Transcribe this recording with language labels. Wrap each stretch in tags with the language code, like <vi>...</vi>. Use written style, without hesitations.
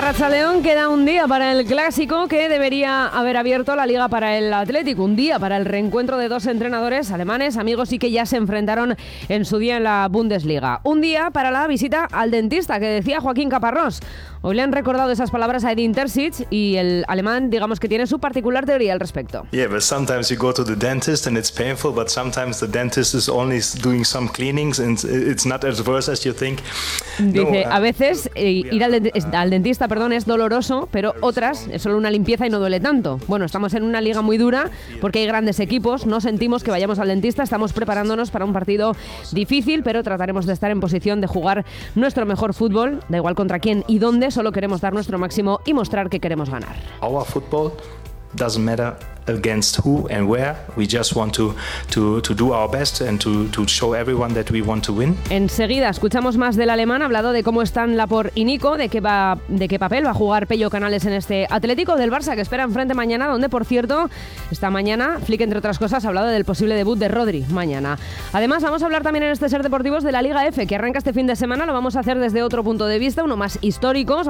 <es>Arratsaldeon, queda un día para el clásico que debería haber abierto la liga para el Athletic, un día para el reencuentro de dos entrenadores alemanes, amigos y que ya se enfrentaron en su día en la Bundesliga. Un día para la visita al dentista que decía Joaquín Caparrós. Hoy le han recordado esas palabras a Edin Terzic y el alemán, digamos que tiene su particular teoría al respecto.</es> <en>Yeah, but sometimes you go to the dentist and it's painful, but sometimes the dentist is only doing some cleanings and it's not as worse as you think.</en> <es>Dice, a veces ir al dentista, perdón, es doloroso, pero otras es solo una limpieza y no duele tanto. Bueno, estamos en una liga muy dura porque hay grandes equipos, no sentimos que vayamos al dentista, estamos preparándonos para un partido difícil, pero trataremos de estar en posición de jugar nuestro mejor fútbol, da igual contra quién y dónde, solo queremos dar nuestro máximo y mostrar que queremos ganar.</es> <en>Our football doesn't matter against who and where, we just want to do our best and to show everyone that we want to win.</en> <es>Enseguida escuchamos más del alemán, hablado de cómo están Laporte y Nico, de qué papel va a jugar Peyo Canales en este Atlético del Barça que espera enfrente mañana, donde por cierto, esta mañana Flick, entre otras cosas, ha hablado del posible debut de Rodri mañana. Además, vamos a hablar también en este Ser Deportivos de la Liga F, que arranca este fin de semana, lo vamos a hacer desde otro punto de vista, uno más histórico.</es>